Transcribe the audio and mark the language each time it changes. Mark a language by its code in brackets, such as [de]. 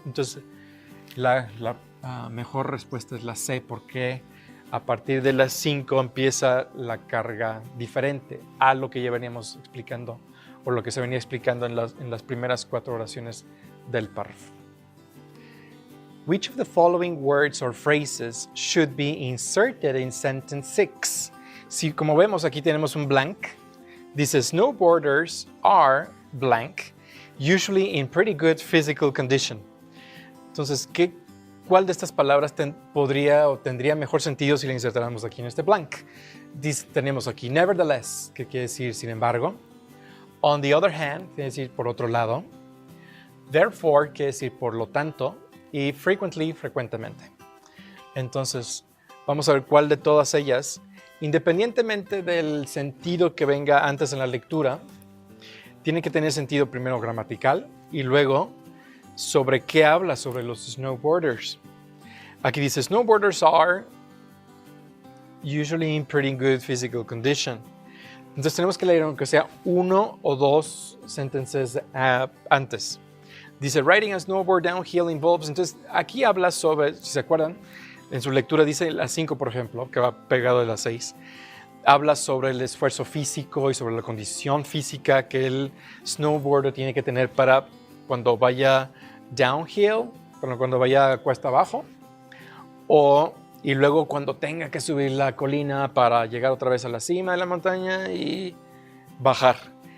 [es] Entonces, la mejor respuesta es la C, porque a partir de las 5 empieza la carga diferente a lo que ya veníamos explicando o lo que se venía explicando en las primeras 4 oraciones del párrafo. [en] Which of the following words or phrases should be inserted in sentence 6? [es] Si, como vemos, aquí tenemos un blank. Dice, [en] snowboarders are blank, usually in pretty good physical condition. [es] Entonces, ¿cuál de estas palabras podría o tendría mejor sentido si la insertáramos aquí en este blank? Tenemos aquí nevertheless, que quiere decir sin embargo. [en] On the other hand, [es] quiere decir por otro lado. Therefore, quiere decir por lo tanto. Y frequently, frecuentemente. Entonces, vamos a ver cuál de todas ellas, independientemente del sentido que venga antes en la lectura, tiene que tener sentido primero gramatical y luego sobre qué habla sobre los snowboarders. Aquí dice, [en] snowboarders are usually in pretty good physical condition. [es] Entonces tenemos que leer aunque sea 1 o 2 sentences antes. Dice, [en] riding a snowboard downhill involves. [es] Entonces, aquí habla sobre, si se acuerdan, en su lectura dice las 5, por ejemplo, que va pegado de las 6. Habla sobre el esfuerzo físico y sobre la condición física que el snowboarder tiene que tener para cuando vaya downhill, cuando vaya cuesta abajo, y luego cuando tenga que subir la colina para llegar otra vez a la cima de la montaña y bajar.